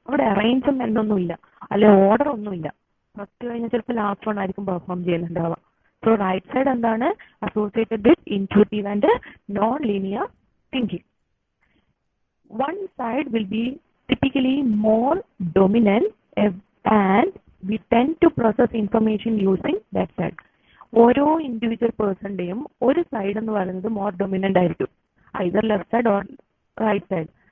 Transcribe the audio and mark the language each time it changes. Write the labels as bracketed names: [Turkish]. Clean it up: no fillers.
[Malayalam] അവിടെ അറേഞ്ച്മെന്റ് ഒന്നുമില്ല, അല്ലെ ഓർഡർ ഒന്നുമില്ല. ഫസ്റ്റ് കഴിഞ്ഞാൽ ചിലപ്പോൾ ലാസ്റ്റ് വൺ ആയിരിക്കും പെർഫോം ചെയ്യുന്നുണ്ടാവുക. [English] So right side എന്താണ്, associated with intuitive and non linear thinking. One side will be typically more dominant and we tend to process information using that side. [Malayalam] ഓരോ individual പേഴ്സണിന്റെയും ഒരു side എന്ന് പറയുന്നത് more dominant ആയിരിക്കും, either left side or right side.